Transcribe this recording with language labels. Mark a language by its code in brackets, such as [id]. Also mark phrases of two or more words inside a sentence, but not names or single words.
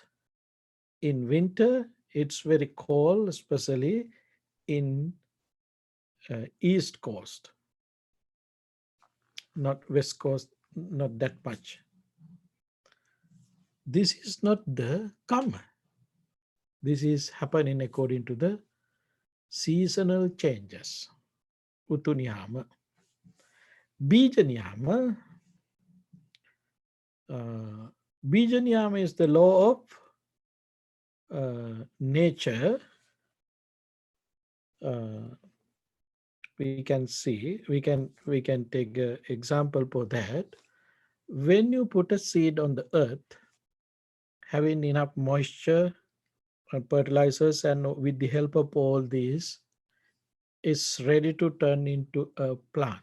[en] In winter, it's very cold, especially in East Coast. Not West Coast, not that much. This is not the karma. This is happening according to the seasonal changes. [pi] Utuniyama. Bijaniyama. [en] Bijaniyama is the law of nature. We can see, we can take an example for that. When you put a seed on the earth, having enough moisture and fertilizers, and with the help of all these, is ready to turn into a plant.